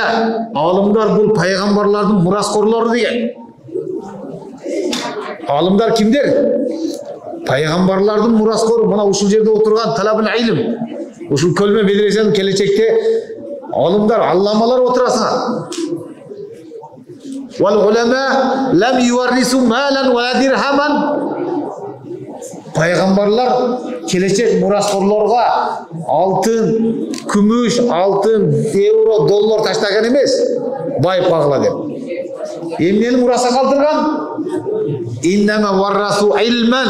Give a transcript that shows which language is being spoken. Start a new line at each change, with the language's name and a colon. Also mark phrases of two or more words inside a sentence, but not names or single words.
Kyrgyz: Алымдар бул пайгамбарлардын мураскорлору деген. Алымдар кимдер? Пайгамбарлардын мураскору. Мына ушул жерде отурган
Arabic: طالب العلم.
Kyrgyz: Ушул көлмө медресенин келечекте алымдар, алламалар отурасыңар.
Arabic: والعلماء لم يورثوا مالا ودرهما.
Kyrgyz: Пайгамбарлар келечек мураскорлорго алтын, күмүш, алтын, евро, доллар таштаган эмес. Байып кагыла деп. Эмнени мураса калтырган?
Arabic: إنما ورثوا علما.